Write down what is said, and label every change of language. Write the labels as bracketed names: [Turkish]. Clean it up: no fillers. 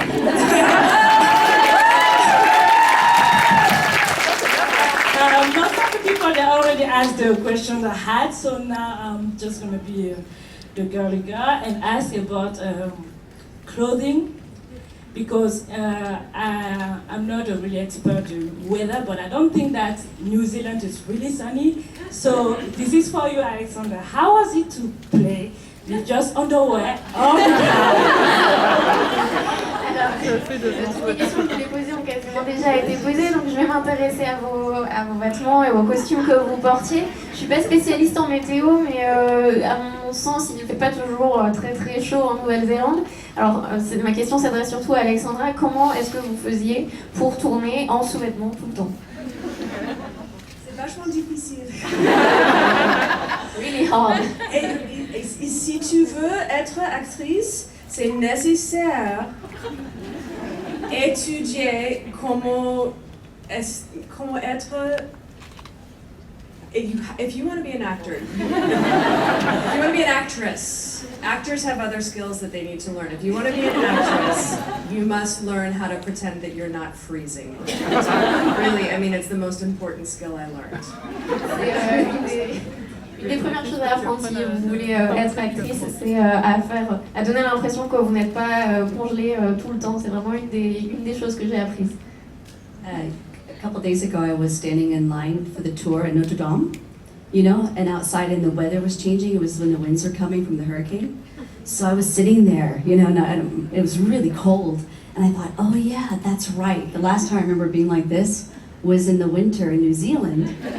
[English] Most of the people, they already asked the questions I had, so now I'm just going to be the girly girl and ask about clothing. Because I'm not a really expert in weather, but I don't think that New Zealand is really sunny. So this is for you, Alexandra. How was it to play with just underwear all the time? [French] Alors, les questions que je voulais poser ont quasiment déjà été posées, donc je vais m'intéresser à vos vêtements et aux costumes que vous portiez. Je suis pas spécialiste en météo, mais à mon sens, il ne fait pas toujours très très chaud en Nouvelle-Zélande. Alors, ma question s'adresse surtout à Alexandra. Comment est-ce que vous faisiez pour tourner en sous-vêtements tout le temps? C'est vachement difficile. [English] Really hard. [French] Et si tu veux être actrice, c'est nécessaire étudier comment être. [English] If you want to be an actor, if you want to be an actress, actors have other skills that they need to learn. If you want to be an actress, you must learn how to pretend that you're not freezing. Really, I mean, it's the most important skill I learned. [French] Une des premières choses à apprendre si vous voulez être actrice, c'est à donner l'impression que vous n'êtes pas congelé tout le temps. C'est vraiment une des choses que j'ai apprises. [English] A couple days ago, I was standing in line for the tour at Notre Dame, and outside and the weather was changing. It was when the winds were coming from the hurricane. So I was sitting there, and it was really cold. And I thought, oh yeah, that's right. The last time I remember being like this was in the winter in New Zealand.